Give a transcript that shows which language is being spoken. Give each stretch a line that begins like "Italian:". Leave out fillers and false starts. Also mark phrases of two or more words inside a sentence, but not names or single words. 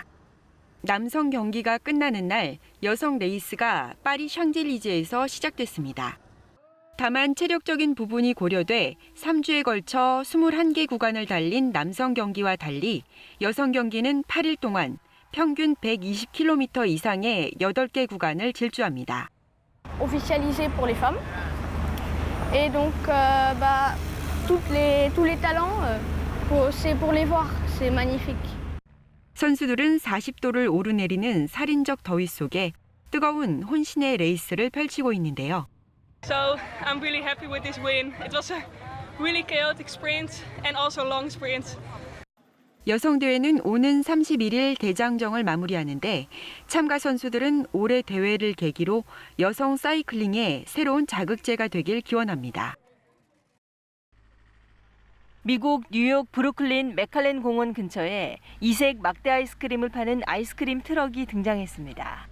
Korean: 남성 경기가 끝나는 날 여성 레이스가 파리 샹젤리제에서 시작됐습니다. 다만 체력적인 부분이 고려돼 3주에 걸쳐 21개 구간을 달린 남성 경기와 달리 여성 경기는 8일 동안 평균 120km 이상의 8개 구간을 질주합니다.
French: Officialisé pour les femmes. Et donc tous les talents c'est pour les voir, c'est magnifique.
Korean: 선수들은 40도를 오르내리는 살인적 더위 속에 뜨거운 혼신의 레이스를 펼치고 있는데요.
English: So I'm really happy with this win. It was a really chaotic sprint and also long sprint.
Korean: 여성 대회는 오는 31일 대장정을 마무리하는데 참가 선수들은 올해 대회를 계기로 여성 사이클링의 새로운 자극제가 되길 기원합니다. 미국 뉴욕 브루클린 맥칼렌 공원 근처에 이색 막대 아이스크림을 파는 아이스크림 트럭이 등장했습니다.